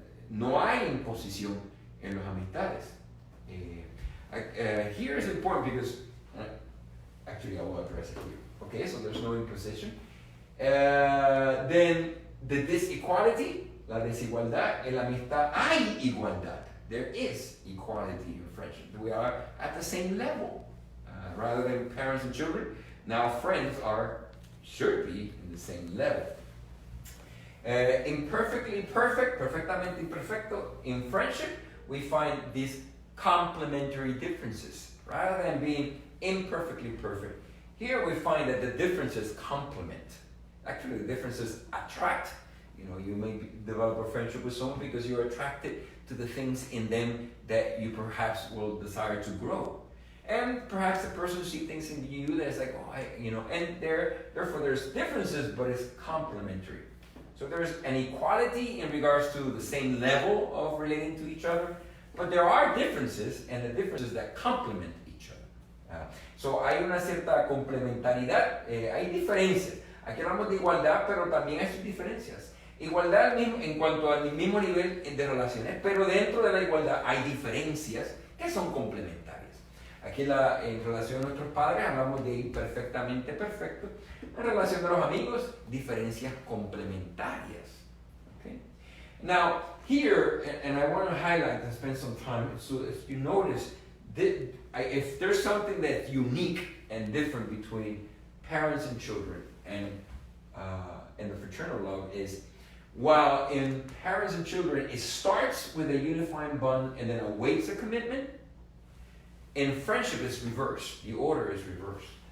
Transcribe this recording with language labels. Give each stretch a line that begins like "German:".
Spanish: No hay imposición en las amistades.
English: Here is important because actually I will address it here. Okay, so there's no imposition. Then the disequality,
Spanish: la desigualdad, en la amistad hay igualdad.
English: There is equality in friendship. We are at the same level. Rather than parents and children, now friends should be in the same level. Imperfectly perfect,
Spanish: perfectamente imperfecto,
English: in friendship, we find these complementary differences. Rather than being imperfectly perfect, here we find that the differences complement. Actually, the differences attract. You know, you may develop a friendship with someone because you're attracted to the things in them that you perhaps will desire to grow. And perhaps the person sees things in you that's like, and therefore there's differences, but it's complementary. So there's an equality in regards to the same level of relating to each other, but there are differences, and the differences that complement each other.
Spanish: So hay una cierta complementariedad, hay diferencias. Aquí hablamos de igualdad, pero también hay sus diferencias. Igualdad en cuanto al mismo nivel de relaciones, pero dentro de la igualdad hay diferencias que son complementarias. Aquí en relación a nuestros padres hablamos de imperfectamente perfecto. En relación a los amigos, diferencias complementarias.
English: Okay? Now, here, and I want to highlight and spend some time, so if you notice, if there's something that's unique and different between parents and children and the fraternal love is, while in parents and children it starts with a unifying bond and then awaits a commitment, in friendship it's reversed. The order is reversed.